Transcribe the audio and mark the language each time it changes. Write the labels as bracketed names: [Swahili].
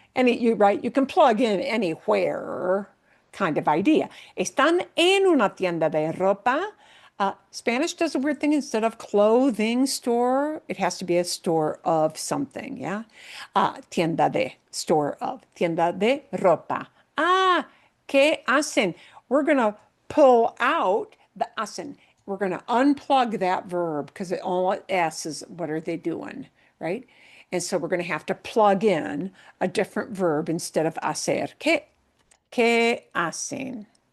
[English] You can plug in anywhere kind of idea. [Spanish] Están en una tienda de ropa. [English] Spanish does a weird thing. Instead of clothing store, it has to be a store of something, yeah? [Spanish] Tienda de, [English] store of, [Spanish] tienda de ropa. ¿Qué hacen? [English] We're going to pull out the hacen. We're going to unplug that verb because all it asks is what are they doing, right? And so we're going to have to plug in a different verb instead of hacer. [Spanish] ¿Qué hacen?